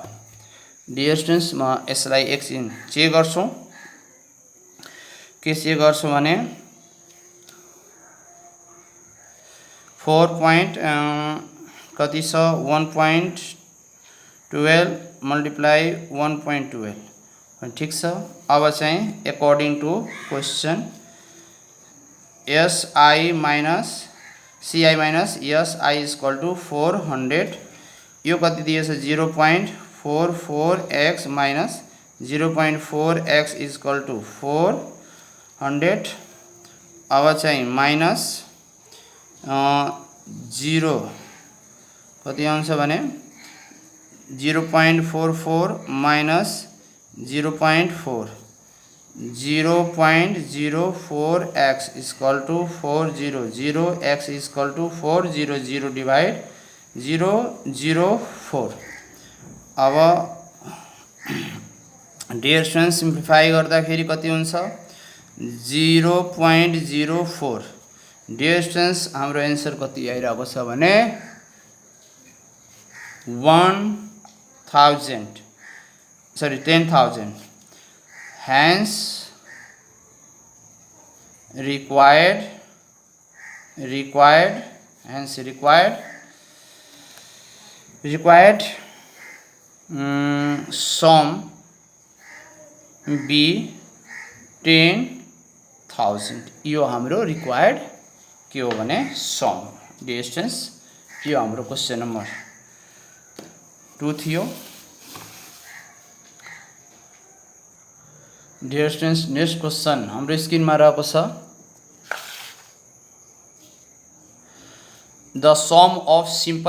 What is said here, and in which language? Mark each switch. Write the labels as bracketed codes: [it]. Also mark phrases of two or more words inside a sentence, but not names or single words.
[en] Dear students [ne] म यसलाई एकछिन चेक गर्छु, के चेक गर्छु भने 4 कति छ 1.12 मल्टिप्लाई 1.12 ठिक छ। अब चाहिँ [en] According to question SI minus CI minus SI is equal to 400 [ne] यो कति दिएछ [en] 0.44x minus 0.4x is equal to 400. [ne] अब चाहिँ माइनस 0 कति आउँछ भने 0.44 माइनस 0.4 [en] 0.04x is equal to 400 x is equal to 400 divide 004। [ne] अब [en] Dear student simplify [ne] गर्दाखेरि कति हुन्छ 0.04। [en] Dear students [ne] हाम्रो एन्सर कति आइरहेको छ भने 10,000 [en] hence required sum be [ne] 10,000 यो हाम्रो रिक्वायर्ड के हो भने सम। [en] Dear students [ne] यो हाम्रो [en] question number 2 [ne] थियो। [en] Dear students next question [ne] हाम्रो स्क्रिनमा रहेको छ [en] the sum of simple